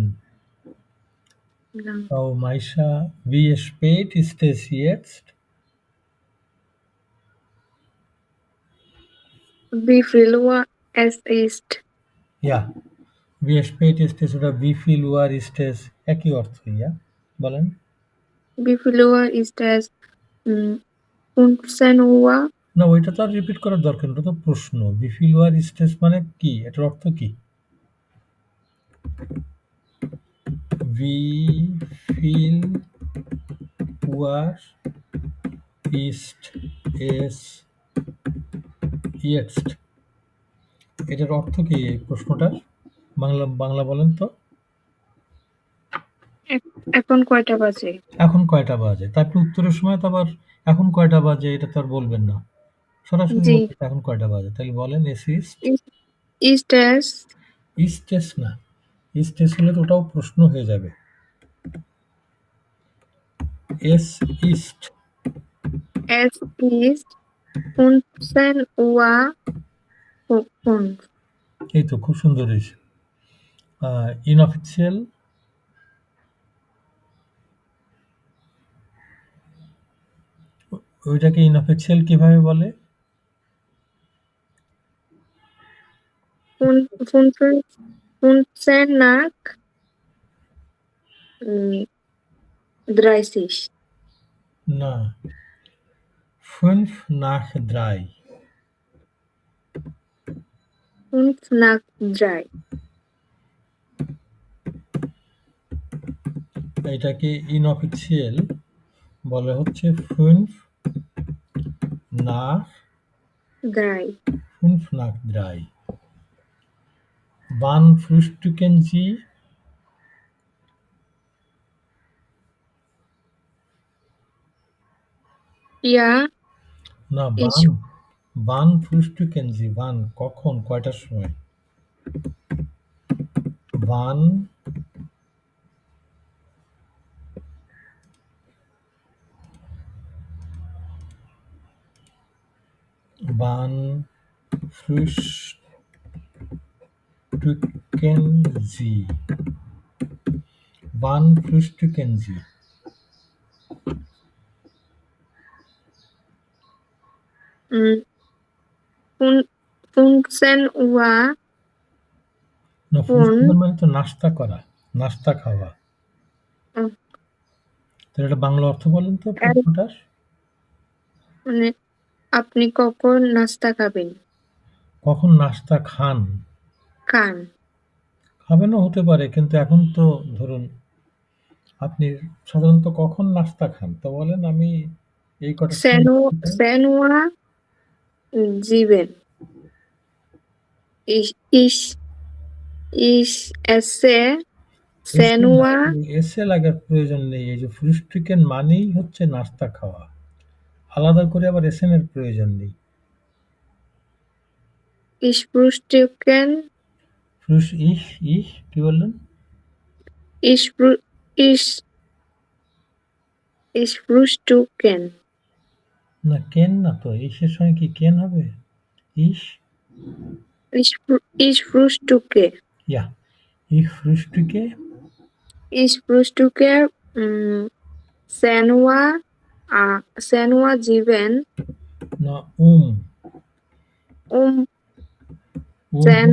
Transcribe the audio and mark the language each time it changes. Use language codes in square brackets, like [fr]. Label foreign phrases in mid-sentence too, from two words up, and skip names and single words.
[de] Danke. Frau Maisha, wie spät ist es jetzt? Wie viel Uhr es ist? Ja, wie spät ist es oder wie viel Uhr ist es? [bn] একই অর্থ, ja? বলেন। [de] Wie viel Uhr ist es? 15 Uhr? [bn] না, ওইটা তো আর রিপিট করার দরকার নেই, ওটা তো প্রশ্ন। [de] Wie viel Uhr ist es [bn] মানে কি? এটার অর্থ কি? [de] Wie viel Uhr ist es jetzt? [bn] এটার অর্থ কি এই প্রশ্নটার? বাংলা বলেন তো। এখন কয়টা বাজে? এখন কয়টা বাজে? তারপর উত্তরের সময় তো আবার এখন কয়টা বাজে এটা তো আর বলবেন না। সরাসরি জি। বলতে এখন কয়টা বাজে? তাহলে বলেন [de] es ist Ist es? ist es [bn] না। [de] ist es [bn] হলে তো ওটাও প্রশ্ন হয়ে যাবে। [de] es ist Es ist 15 Uhr Fünf. [bn] এই তো খুব সুন্দর হয়েছে। ইনঅফিসিয়াল ওইটাকে ইনঅফিসিয়াল কিভাবে বলে? [de] Fünfzehn nach 30. না, 5 nach 3। 5 nach 3. [bn] এটাকে ইনঅফিসিয়াল বলে হচ্ছে 5 nach 3. [de] 5 nach 3। Wann frühstücken Sie? Ja, [bn] না, [de] ich wann frühstücken Sie? Wann [bn] কখন কয়টার সময়? [de] Wann frühstücken Sie? Wann frühstücken Sie? 15 Uhr [bn] না, frühstücken মানে তো নাস্তা করা, নাস্তা খাওয়া। উম, তাহলে এটা বাংলা অর্থ বলেন তো প্রশ্নটার। মানে আপনি কখন নাস্তা খাবেন? কখন নাস্তা খান? খান। খাবেনও হতে পারে, কিন্তু এখন তো ধরুন আপনি সাধারণত কখন নাস্তা খান? তো বলেন আমি এই কটার সময় নাস্তা খাই। [de] 10 Uhr 7. Ich, ich, ich esse 10 Uhr [bn] এসে লাগার প্রয়োজন নেই। এই যে frühstücken মানেই হচ্ছে নাস্তা খাওয়া। আলাদা করে আবার এসেন এর প্রয়োজন নেই। [de] ich frühstücken, [bn] ich কি বললেন? [de] ich, frü- ich, ich frühstücken, [bn] না, কেন না তো। ইসের সঙ্গে কি কেন হবে? [de] ich ich frühstücke, ja, ich frühstücke ich frühstücke 10 Uhr, 10 Uhr 7, [bn] না [de] um 10